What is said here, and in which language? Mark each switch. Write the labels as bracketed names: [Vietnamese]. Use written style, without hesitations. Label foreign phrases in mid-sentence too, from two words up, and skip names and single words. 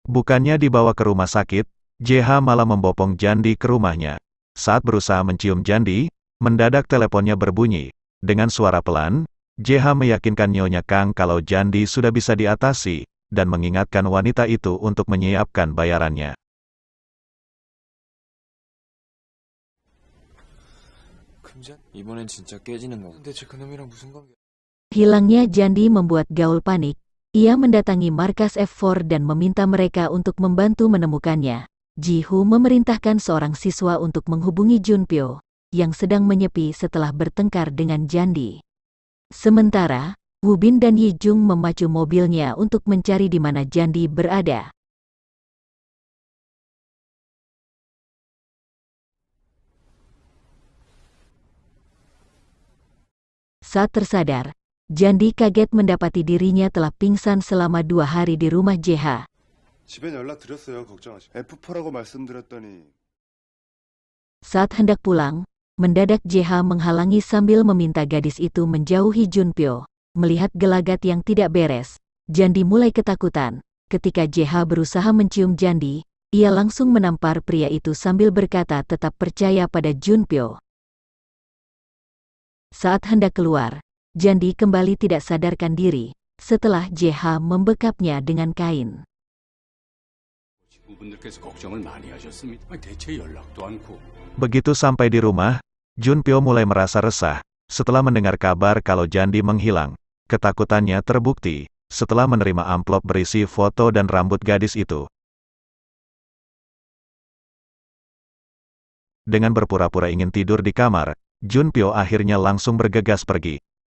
[Indonesian] Bukannya dibawa ke rumah sakit, JH malah membopong Jandi ke rumahnya. Saat berusaha mencium Jandi, mendadak teleponnya berbunyi. Dengan suara pelan, JH meyakinkan Nyonya Kang kalau Jandi sudah bisa diatasi, dan mengingatkan wanita itu untuk menyiapkan bayarannya. [Korean] 금전? 이번엔 진짜 깨지는 거. 대체 그놈이랑 무슨 관계? [Indonesian] Hilangnya Jandi membuat Gaul panik. Ia mendatangi markas F4 dan meminta mereka untuk membantu menemukannya. Ji-Hoo memerintahkan seorang siswa untuk menghubungi Junpyo, yang sedang menyepi setelah bertengkar dengan Jandi. Sementara, Woo Bin dan Yi Jung memacu mobilnya untuk mencari di mana Jandi berada. Saat tersadar, Jandi kaget mendapati dirinya telah pingsan selama 2 hari di rumah JH. [Korean] 집엔 연락드렸어요. 걱정하시. F4라고 말씀드렸더니 [Indonesian] Saat hendak pulang, mendadak JH menghalangi sambil meminta gadis itu menjauhi Junpyo. Melihat gelagat yang tidak beres, Jandi mulai ketakutan. Ketika JH berusaha mencium Jandi, ia langsung menampar pria itu sambil berkata tetap percaya pada Junpyo. Saat hendak keluar, Jandi kembali tidak sadarkan diri, setelah JH membekapnya dengan kain. [Korean] 부분들께서 걱정을 많이 하셨습니다. 대체 연락도 않고. [Indonesian] Begitu sampai di rumah, Junpyo mulai merasa resah. Setelah mendengar kabar kalau Jandi menghilang, ketakutannya terbukti. Setelah menerima amplop berisi foto dan rambut gadis itu. Dengan berpura-pura ingin tidur di kamar, Junpyo akhirnya langsung bergegas pergi.